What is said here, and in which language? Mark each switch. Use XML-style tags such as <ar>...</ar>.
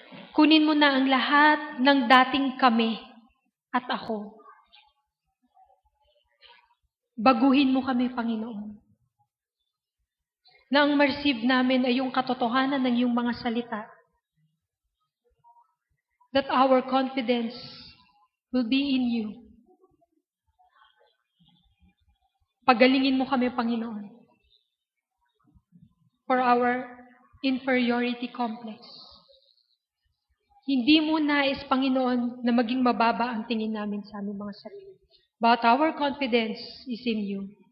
<tl>Kunin mo na ang lahat ng dating kami at ako. Baguhin mo kami, Panginoon. Na ang ma-receive namin ay yung katotohanan ng iyong mga salita.</tl> <en>That our confidence will be in you.</en> <tl>Pagalingin mo kami, Panginoon,</tl> <en>for our inferiority complex.</en> <tl>Hindi mo nais, Panginoon, na maging mababa ang tingin namin sa aming mga sarili.</tl> <en>But our confidence is in you.</en>